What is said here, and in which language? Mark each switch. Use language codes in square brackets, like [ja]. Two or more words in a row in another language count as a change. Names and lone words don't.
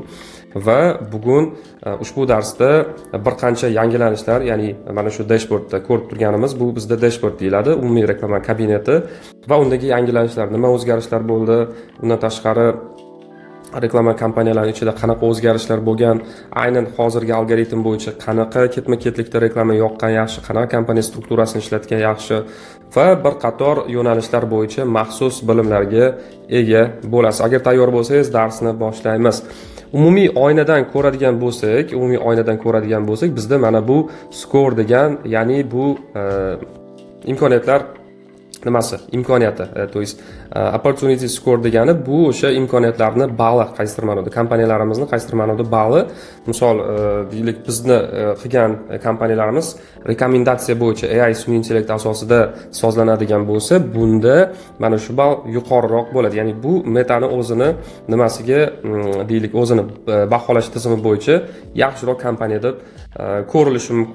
[uz] Va bugun ushbu darsda bir qancha yangilanishlar, ya'ni mana shu dashbordda ko'rib turganimiz bu bizda dashbord deyiladi, umumiy reklama kabineti va undagi yangilanishlar, nima o'zgarishlar bo'ldi, undan tashqari reklama kompaniyalari ichida qanaqa o'zgarishlar bo'lgan, aynan hozirgi algoritm bo'yicha qanaqa ketma-ketlikda reklama yoqqan yaxshi, qanaqa kompaniya strukturasini ishlatgan yaxshi va bir qator yo'nalishlar bo'yicha maxsus bilimlarga ega bo'lasiz. Agar tayyor bo'lsangiz, darsni boshlaymiz. Umumiy oynadan ko'radigan bo'lsak, bizda mana bu score degan, ya'ni bu imkoniyatlar nimasi? Imkoniyati, [ru] то есть [en] opportunity score [uz] degani bu o'sha imkoniyatlarni balli, qaysidir ma'noda kompaniyalarimizni qaysidir ma'noda balli. Misol, deylik bizni qilgan kompaniyalarimiz rekomendatsiya bo'yicha AI sun'iy intellekt asosida sozlanadigan bo'lsa, bunda mana shu ball yuqoriroq bo'ladi. Ya'ni bu Metani o'zini nimasiga, deylik o'zini baholash tizimi bo'yicha yaxshiroq kompaniya deb ko'rilishi mumkin.